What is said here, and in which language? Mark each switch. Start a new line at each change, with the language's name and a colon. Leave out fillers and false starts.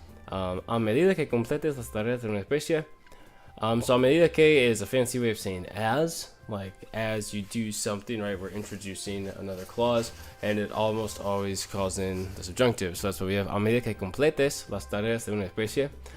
Spanish: A medida que completes las tareas de una especie.
English: So
Spanish: a medida que
English: is a fancy way of saying as, like as you do something, right? We're introducing another clause, and it almost always calls in the subjunctive. So that's what we have.
Spanish: A medida que completes las tareas de una especie.